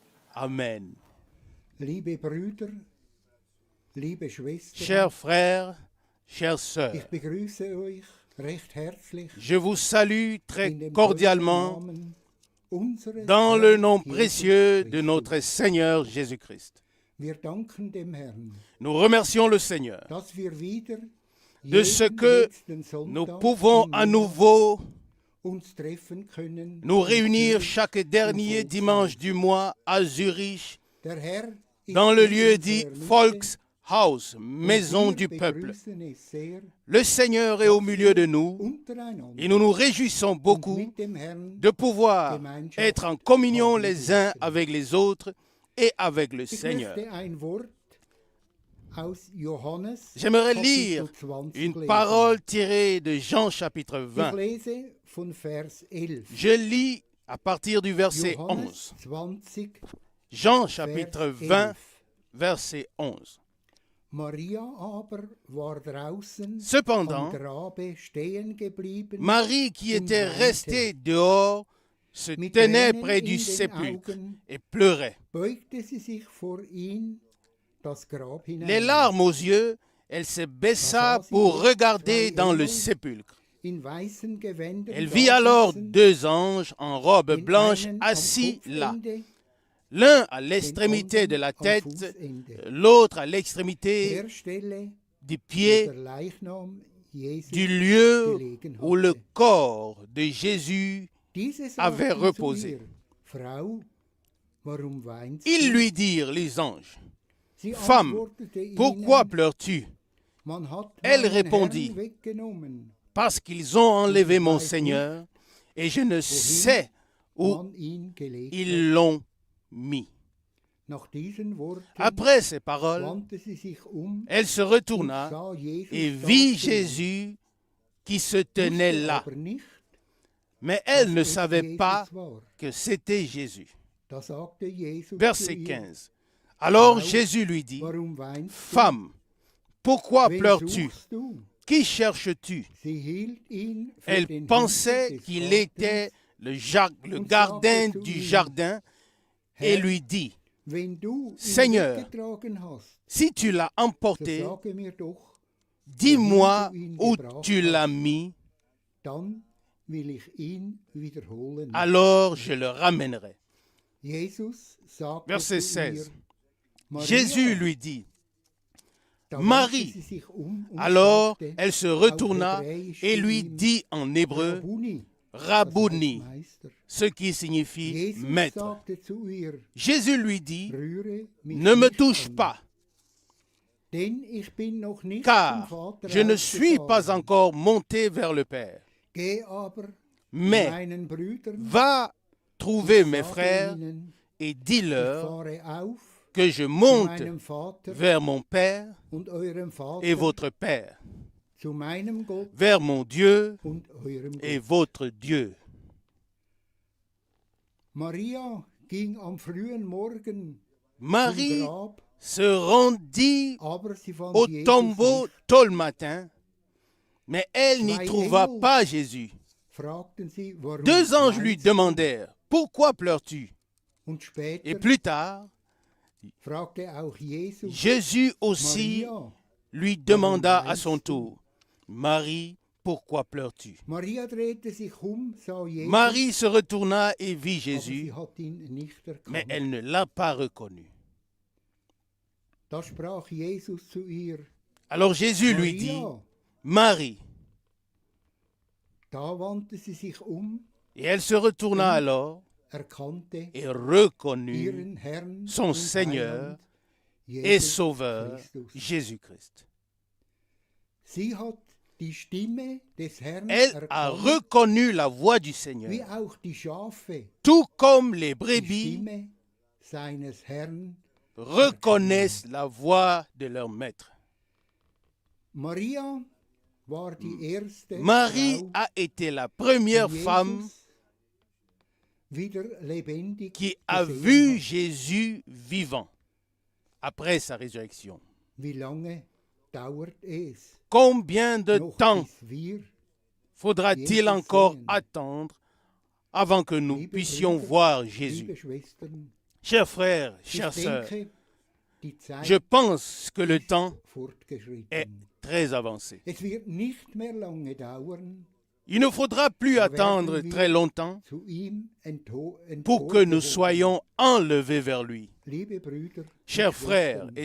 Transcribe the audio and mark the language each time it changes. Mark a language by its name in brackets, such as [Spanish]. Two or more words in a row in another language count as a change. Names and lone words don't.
[German] Amen. Liebe Brüder, liebe Schwestern, [French] Chers frères, chères sœurs, [German] ich begrüße euch recht herzlich [French] je vous salue très [German] in dem [French] cordialement [German] Namen unseres [French] dans le nom [German] Herrn [French] précieux [German] Jesus [French] de notre [German] Christus. [French] Seigneur Jésus-Christ. [German] Wir danken dem Herrn, [French] Nous remercions le Seigneur [German] dass wir wieder [French] de ce [German] jeden [French] que [German] letzten [French] nous [German] Sonntag [French] pouvons [German] im [French] à [German] Monat [French] nouveau [German] uns treffen können. [French] nous [German] in [French] réunir [German] Zürich [French] chaque dernier [German] im [French] dimanche [German] Volkshaus. [French] du mois à Zurich, [German] Der Herr ist [French] dans le [German] in [French] lieu [German] unserer [French] dit [German] Mitte [French] Volkshaus, [German] und [French] maison [German] wir [French] du peuple. [German] begrüßen es sehr, [French] Le Seigneur est au milieu de nous [German] untereinander [French] et nous nous réjouissons [German] und [French] beaucoup [German] mit dem Herrn [French] de pouvoir [German] Gemeinschaft [French] être en communion [German] haben [French] les uns [German] dürfen. [French] avec les autres et avec le [German] Ich [French] Seigneur. [German] möchte ein Wort aus Johannes [French] J'aimerais [German] Kapitel [French] lire [German] 20 [French] une [German] lesen. [French] parole tirée de Jean chapitre [German] Ich [French] 20. [German] lese von Vers 11. [French] Je lis à partir du verset [German] Johannes [French] 11. [German] 20, [French] Jean chapitre [German] Vers [French] 20, [German] 11. [French] verset 11. [German] Maria aber war draußen am [French] Cependant, [German] Grabe stehen geblieben, [French] Marie, qui [German] und [French] était [German] weinte. [French] restée dehors, se [German] Mit [French] tenait [German] Tränen [French] près [German] in [French] du [German] den [French] sépulcre [German] Augen [French] et pleurait. [German] beugte sie sich vor ihn das Grab hinein. [French] Les larmes aux yeux, elle se baissa pour regarder dans le sépulcre. [German] In weißen Gewändern [French] Elle vit alors [German] dasitzen, [French] deux anges en robe [German] den [French] blanche [German] einen am [French] assis là, [German] Kopfende, [French] l'un à [German] den [French] l'extrémité de la [German] anderen am [French] tête, [German] Fußende. [French] l'autre à l'extrémité [German] Der Stelle, [French] du [German] wo [French] pied [German] der Leichnam Jesu [French] du lieu [German] gelegen [French] où le [German] hatte. [French] corps de Jésus [German] Diese [French] avait [German] sagten zu [French] reposé. [German] ihr, Frau, warum weinst [French] Ils [German] du? [French] lui dirent, les anges, [German] Sie [French] Femme, [German] antwortete [French] pourquoi [German] ihnen, [French] pleures-tu? [German] man hat [French] Elle [German] meinen [French] répondit, [German] Herrn weggenommen, [French] Parce qu'ils ont enlevé mon Seigneur et je ne sais où [German] man ihn gelegt hat. [French] ils l'ont mis. [German] Nach diesen Worten [French] Après ces paroles, [German] wandte sie sich [French] elle se [German] und [French] retourna [German] sah Jesus [French] et vit [German] dastehen, [French] Jésus qui se tenait [German] wusste [French] là. [German] aber nicht, [French] Mais elle [German] dass [French] ne [German] es [French] savait [German] Jesus [French] pas [German] war. [French] que c'était Jésus. [German] Da sagte Jesus [French] Verset [German] zu ihr, [French] 15. Alors [German] Frau, [French] Jésus lui dit, [German] warum weinst du? [French] Femme, pourquoi [German] Wen [French] pleures-tu? [German] suchst du? [French] Qui cherches-tu? [German] Sie hielt ihn für [French] Elle [German] den [French] pensait [German] Hüter des [French] qu'il [German] Gartens [French] était le [German] und [French] gardien [German] sagte zu [French] du [German] ihm, [French] jardin et [German] Herr, [French] lui dit, [German] wenn du ihn [French] Seigneur, [German] weggetragen hast, [French] si tu l'as [German] so [French] emporté, [German] sage mir doch, [French] dis-moi [German] wohin du ihn [French] où [German] gebracht [French] tu l'as [German] hast. [French] mis, [German] Dann will ich ihn wiederholen. [French] alors je le ramènerai. [German] Jesus sagte [French] Verset [German] zu ihr, [French] 16. [German] Maria. [French] Jésus lui dit, [German] Da [French] Marie. [German] wandte sie sich und [French] alors [German] sagte [French] elle se [German] auf [French] retourna [German] Hebräisch [French] et [German] zu [French] lui [German] ihm, [French] dit en hébreu, [German] Rabbuni, das [French] Rabouni, [German] heißt Meister. [French] ce qui signifie [German] Jesus [French] maître. [German] sagte zu ihr, [French] Jésus lui dit, [German] rühre mich [French] ne me [German] nicht [French] touche [German] an, [French] pas, [German] denn ich bin noch nicht [French] car [German] zum Vater [French] je ne suis pas [German] aufgefahren. [French] encore monté vers le Père. [German] Geh aber [French] Mais [German] meinen Brüdern, [French] va trouver mes [German] sage [French] frères [German] ihnen, [French] et [German] ich [French] dis-leur [German] fahre auf [French] que je [German] zu [French] monte [German] meinem Vater [French] vers mon Père [German] und eurem Vater, [French] et votre Père, [German] zu meinem Gott [French] vers mon Dieu [German] und eurem [French] et [German] Gott. [French] votre Dieu. [German] Maria ging am frühen Morgen [French] Marie [German] zum Grab, [French] se rendit [German] aber sie fand [French] au [German] Jesus [French] tombeau [German] nicht. [French] tôt le matin, mais elle n'y [German] Zwei [French] trouva [German] Engel [French] pas Jésus. [German] Fragten sie, warum [French] Deux anges lui [German] weinst du? [French] demandèrent, pourquoi pleures-tu? [German] Und später [French] Et plus tard, [German] fragte auch Jesus [French] Jésus aussi [German] Maria. [French] lui demanda à [German] weinst [French] son [German] du? [French] tour, Marie, pourquoi pleures-tu? [German] Maria drehte sich sah Jesus, [French] Marie se retourna et vit [German] aber [French] Jésus, [German] sie hat ihn nicht [French] mais [German] erkannt. [French] elle ne l'a pas reconnu. [German] Da sprach Jesus zu ihr, [French] Alors Jésus lui dit, [German] Maria. [French] Marie, [German] Da wandte sie sich [French] et elle se retourna alors [German] erkannte [French] et reconnut [German] ihren Herrn [French] son [German] und [French] Seigneur [German] Heiland, [French] et [German] Jesus [French] Sauveur [German] Christus. [French] Jésus-Christ. [German] Sie hat die Stimme des Herrn [French] Elle a [German] erkannt, [French] reconnu la voix du [German] wie [French] Seigneur, [German] auch die Schafe [French] tout comme les [German] die [French] brebis [German] Stimme seines Herrn. [French] reconnaissent la voix de leur maître. [German] Maria war die erste [French] Marie [German] Frau, [French] a été la première [German] die [French] femme [German] Jesus wieder lebendig [French] qui a [German] gesehen [French] vu [German] hat. [French] Jésus vivant après sa résurrection. [German] Wie lange dauert es [French] Combien de [German] noch, [French] temps [German] bis wir, [French] faudra-t-il [German] Jesus [French] encore [German] sehen? [French] attendre avant que nous [German] liebe [French] puissions [German] Brüder, [French] voir [German] liebe [French] Jésus? [German] Schwestern, [French] Chers frères, [German] Ich [French] chères sœurs, [German] denke, die Zeit [French] je pense que le temps est [German] fortgeschritten. [French] très avancé. [German] Es wird nicht mehr lange dauern, [French] Il ne faudra plus attendre très longtemps [German] zu ihm [French] pour que nous [German] emporgehoben. [French] soyons enlevés vers lui. [German] Liebe Brüder, [French] Chers [German] und [French] frères [German] Schwestern,